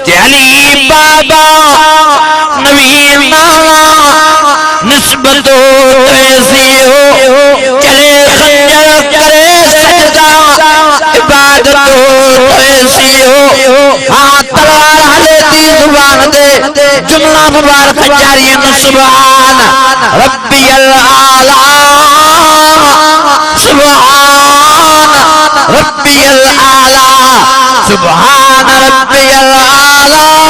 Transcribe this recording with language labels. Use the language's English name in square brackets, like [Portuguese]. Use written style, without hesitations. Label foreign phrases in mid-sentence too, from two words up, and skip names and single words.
[Urdu] کہ علی بابا نبی ماما نسبت ایسی ہو چلے خنجر کرے سجدہ عبادت ایسی ہو [Sindhi] हाँ तलवार हलेती जुबान दे जुमला मुबारक जारी न [Arabic] سبحان ربي الأعلى سبحان ربي الأعلى سبحان ربي الأعلى [Urdu] सुभान रब्बियल आला